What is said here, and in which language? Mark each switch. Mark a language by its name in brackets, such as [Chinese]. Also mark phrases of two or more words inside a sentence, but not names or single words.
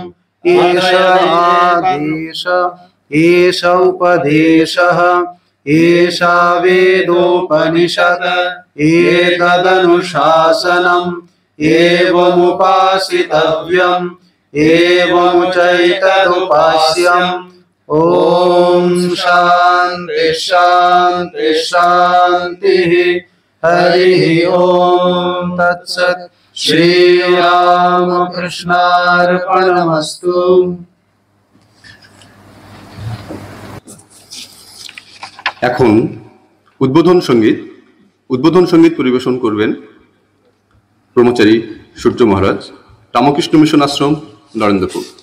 [Sanskrit] एष आदेश एष उपदेशः एषा वेदोपनिषद एतदनुशासनम् एवमुपासितव्यम् एवमुचैतदुपास्यम्। ॐ शान्ति शान्ति शान्तिः। हरिः ॐ तत्सत्। श्रीरामकृष्णार्पणमस्तु। [Bangla] এখন উদ্বোধন সঙ্গীত পরিবেশন করবেন ব্রহ্মচারী সূর্য মহারাজ, রামকৃষ্ণ মিশন আশ্রম নরেন্দ্রপুর।